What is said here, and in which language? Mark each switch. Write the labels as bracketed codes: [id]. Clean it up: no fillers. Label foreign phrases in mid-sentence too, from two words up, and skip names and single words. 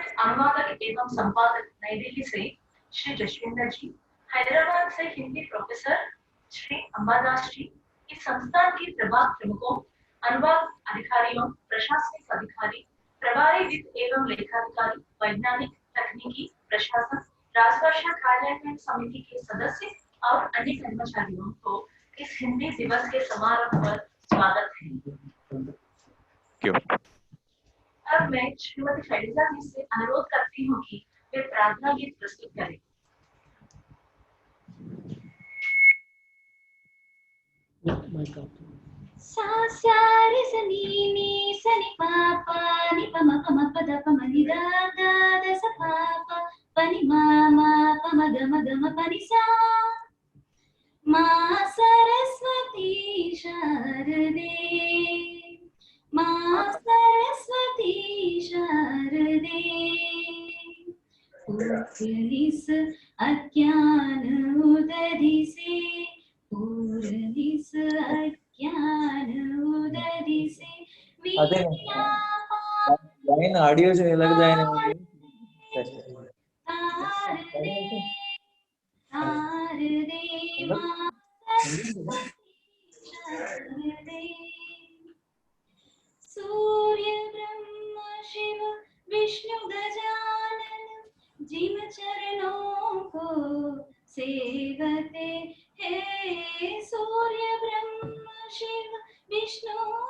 [hi] अनुवादक एवं संपादक नई दिल्ली से श्री जसविंदर जी, हैदराबाद से हिंदी प्रोफेसर श्री अंबादास जी, इस संस्थान की प्रभाग प्रमुखों, अनुवाद अधिकारियों, प्रशासनिक अधिकारी, प्रभारी वित्त एवं लेखाधिकारी, वैज्ञानिक, तकनीकी, प्रशासन, राजभाषा कार्यान्वयन समिति के सदस्य और अन्य कर्मचारियों को इस हिंदी दिवस के समारोह पर स्वागत है। अब मैं श्रीमती शैलजा जी से अनुरोध करती हूँ कि वे प्रार्थना गीत प्रस्तुत करें। सा स्या रि स नी नी स नि पा पा नि प म प द प म नि दा दा द स पा प नि मा प म ग म प नि सा मा सरस्वती शारदे मा सरस्वती शारदे पूर्णिस अज्ञान उदरिसे पूर्णिस अज्ञान उदरिसे विद्या लाइन ऑडियो से लग जाए ना शारदे मा शारदे सूर्य ब्रह्म शिव विष्णु गजानन जिन चरणों को हे सूर्य ब्रह्म शिव विष्णु